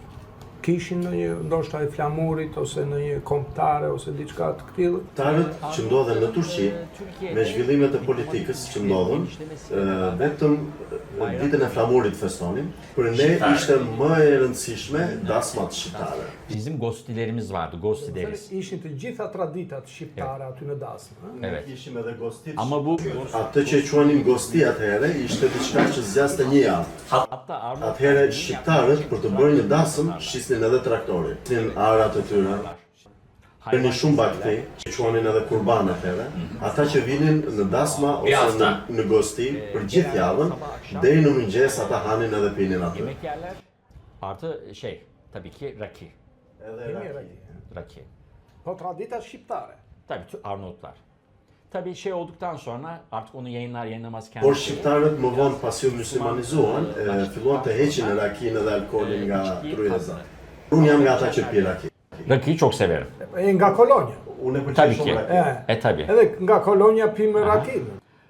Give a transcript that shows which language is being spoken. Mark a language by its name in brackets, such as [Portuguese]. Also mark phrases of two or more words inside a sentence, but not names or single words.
[Albanian] Kishin në një ndoshta e flamurit ose në një kombëtare ose diçka të tillë? Shqiptarët që ndodhen në Turqi, me zhvillimet e politikës që ndodhen, vetëm ditën e flamurit festonin. Për ne ishte më e rëndësishme dasmat shqiptare. [Turkish] Bizim gostilerimiz vardı, gosti deriz. [Albanian] Ishin të gjitha traditat shqiptare aty në dasmë. Ne kishim edhe gostit. [Turkish] Ama bu [Albanian] Atë që quanim gosti atëherë ishte diçka që zgjaste një javë. [Turkish] hatta Arnavut [Albanian] Atëherë shqiptarët për të bërë një dasëm shisnin edhe traktorin, shisnin arat e tyre. Bënin shumë bakti, që quanin edhe kurban atëherë. Ata që vinin në dasma ose në gosti për gjithë javën, deri në mëngjes ata hanin edhe pinin aty. [Turkish] yemek yerler. Artı tabii ki rakı. [Albanian] Edhe Rakı. Po traditat shqiptare. [Turkish] Tabii Arnavutlar. Tabii olduktan sonra artık onu yayınlamaz [Albanian] Por [Turkish] kendisi. [Albanian] shqiptarët më vonë pasi u muslimanizuan, filluan të heqin rakinë dhe alkoolin nga tryeza. Unë jam nga ata që pi raki. [Turkish] Rakıyı çok severim. [Albanian] Nga Kolonja. Unë e pëlqej [Turkish] Tabii [Albanian] shumë [Turkish] ki. [Albanian] raki. [Turkish] Tabii. [Albanian] Edhe nga Kolonja pimë rakinë.